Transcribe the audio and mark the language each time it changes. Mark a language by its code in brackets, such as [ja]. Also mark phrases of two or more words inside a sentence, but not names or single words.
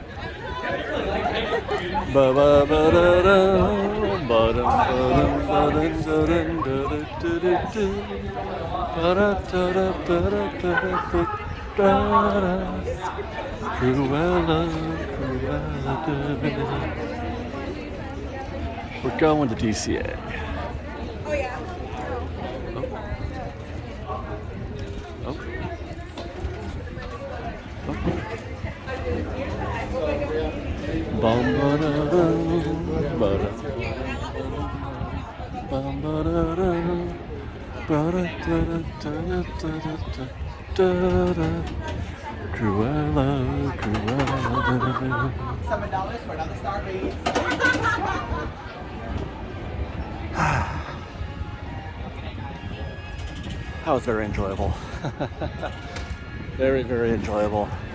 [en] Cruella, Cruella de Vil. We're going to DCA. Oh, yeah. Oh. Bum ba da dum ba da bum ba da dum ba da da da da da da. Cruella, Cruella de Vil. $7 for another star, please. That was very enjoyable. Very, very enjoyable.